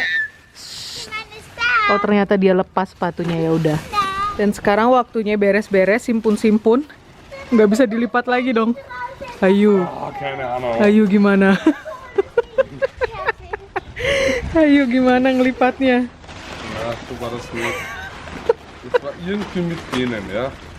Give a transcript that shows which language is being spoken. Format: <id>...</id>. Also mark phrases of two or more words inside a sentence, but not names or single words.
<id>Oh, ternyata dia lepas sepatunya, ya udah. Dan sekarang waktunya beres-beres, simpun-simpun. Nggak bisa dilipat lagi dong. Ayo. Ayo gimana? Ayo gimana ngelipatnya?</id> <de>Ja, so war das nicht. Das war irgendwie mit denen, ja.</de>